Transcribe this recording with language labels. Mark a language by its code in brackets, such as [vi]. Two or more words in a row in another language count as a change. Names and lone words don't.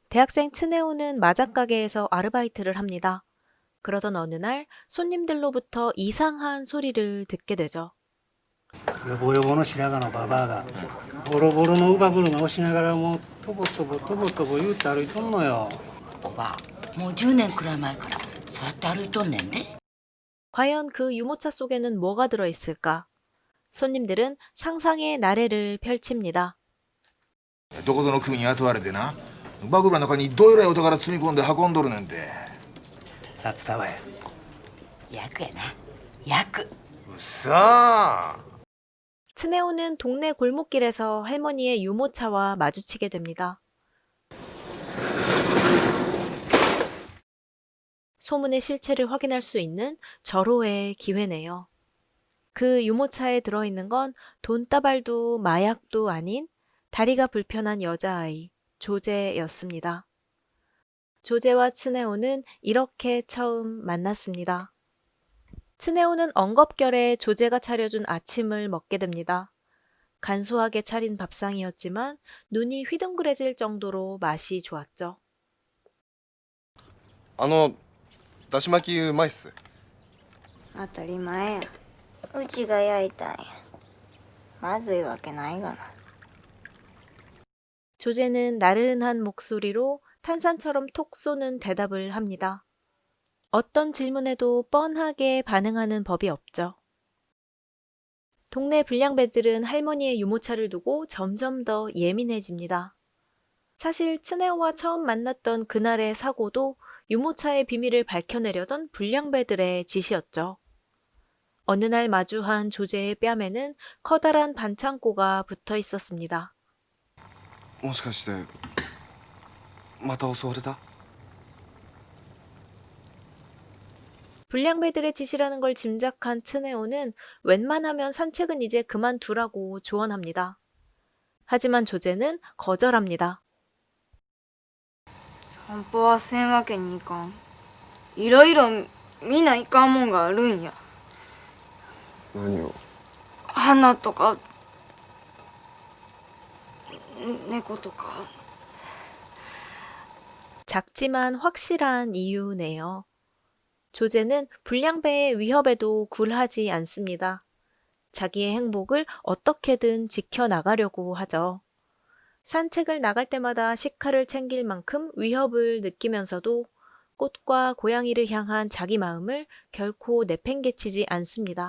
[ko] 대학생 츠네오는 마작가게에서 아르바이트를 합니다. 그러던 어느 날 손님들로부터 이상한 소리를 듣게 되죠. [ja] よぼよぼの白髪のババアがボロボロの乳母車をしながらもうとぼとぼとぼとぼ言うて歩いとんのよ。おばあ、もう10年くらい前からそうやって歩いとんねんで。 [ko] 과연 그 유모차 속에는 뭐가 들어있을까? 손님들은 상상의 나래를 펼칩니다. [ja] どこぞの組に雇われてな、バグラの中にどえらいお宝積み込んで運んどるねんて。札束や。役やな、役。うっさー。 [ko] 츠네오는 동네 골목길에서 할머니의 유모차와 마주치게 됩니다. 소문의 실체를 확인할 수 있는 절호의 기회네요. 그 유모차에 들어있는 건 돈다발도 마약도 아닌 다리가 불편한 여자아이 조제였습니다. 조제와 츠네오는 이렇게 처음 만났습니다. 츠네오는 엉겁결에 조제가 차려준 아침을 먹게 됩니다. 간소하게 차린 밥상이었지만 눈이 휘둥그레질 정도로 맛이 좋았죠. [ja] だし巻きうまいっす。当たり前や。うちが焼いたんや。まずいわけないがな。 [ko] 조제는 나른한 목소리로 탄산처럼 톡 쏘는 대답을 합니다. 어떤 질문에도 뻔하게 반응하는 법이 없죠. 동네 불량배들은 할머니의 유모차를 두고 점점 더 예민해집니다. 사실 츠네오와 처음 만났던 그날의 사고도 유모차의 비밀을 밝혀내려던 불량배들의 짓이었죠. 어느 날 마주한 조제의 뺨에는 커다란 반창고가 붙어 있었습니다. [ja] もしかしてまた襲われた？ [ko] 불량배들의 짓이라는 걸 짐작한 츠네오는 웬만하면 산책은 이제 그만두라고 조언합니다. 하지만 조제는 거절합니다. [ja] 散歩はせんわけにいかん。いろいろ見ないかんもんがあるんや。何を？花とか猫とか。 [ko] 작지만 확실한 이유네요. 조제는 불량배의 위협에도 굴하지 않습니다. 자기의 행복을 어떻게든 지켜나가려고 하죠. 산책을 나갈 때마다 식칼을 챙길 만큼 위협을 느끼면서도 꽃과 고양이를 향한 자기 마음을 결코 내팽개치지 않습니다.